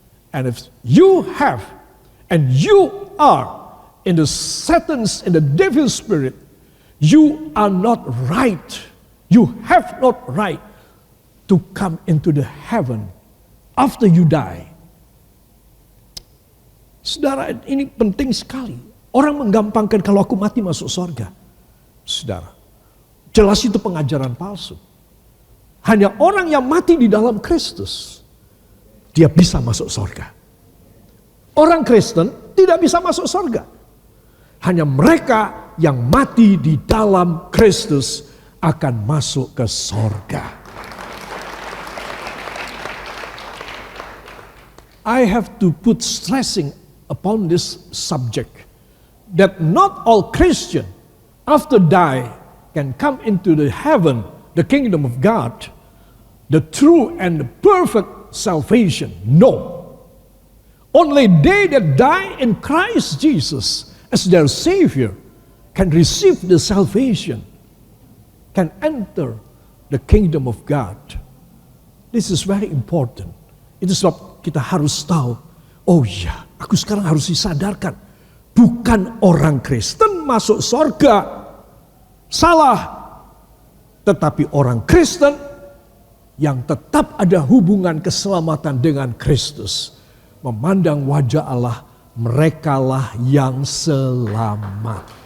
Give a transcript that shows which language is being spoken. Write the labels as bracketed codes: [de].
[en] And if you have and you are in the Satan's, in the devil's spirit, you are not right. You have not right to come into the heaven after you die. [id] Saudara, ini penting sekali. Orang menggampangkan kalau aku mati masuk surga. Saudara, jelas itu pengajaran palsu. Hanya orang yang mati di dalam Kristus, dia bisa masuk surga. Orang Kristen tidak bisa masuk surga. Hanya mereka yang mati di dalam Kristus akan masuk ke surga. [en] I have to put stressing upon this subject, that not all Christian after die can come into the heaven, the kingdom of God, the true and the perfect salvation. No. Only they that die in Christ Jesus as their Savior can receive the salvation, can enter the kingdom of God. This is very important. [id] Itu sebab kita harus tahu, oh iya, aku sekarang harus disadarkan, bukan orang Kristen masuk surga, salah. Tetapi orang Kristen yang tetap ada hubungan keselamatan dengan Kristus, memandang wajah Allah, merekalah yang selamat.